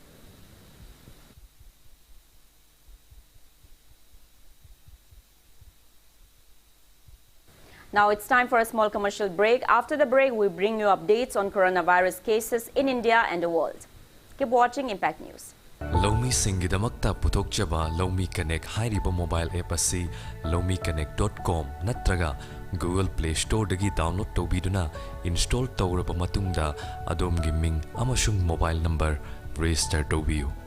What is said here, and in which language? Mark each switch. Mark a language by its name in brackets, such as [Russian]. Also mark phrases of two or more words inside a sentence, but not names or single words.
[English] Now it's time for a small commercial break. After the break, we bring you updates on coronavirus cases in India and the world. Keep watching Impact News. [Manipuri] Lomi Singidamakta Putokjaba Lomi Connect Hairiba [English] mobile app [Manipuri] asi lomiconnect.com natraga Google Play Store dagi download tobiduna install tawraba matungda adom ming amashung [English] mobile number [Manipuri] register tobiu.